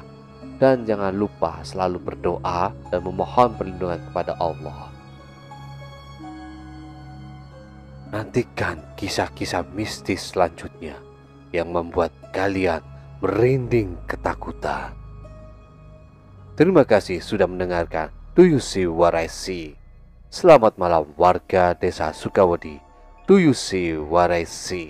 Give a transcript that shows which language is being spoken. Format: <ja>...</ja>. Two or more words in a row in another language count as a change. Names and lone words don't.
<id>Dan jangan lupa selalu berdoa dan memohon perlindungan kepada Allah. Nantikan kisah-kisah mistis selanjutnya yang membuat kalian merinding ketakutan. Terima kasih sudah mendengarkan Do You See What I See? Selamat malam warga desa Sukawedi. Do you see what I see?</id>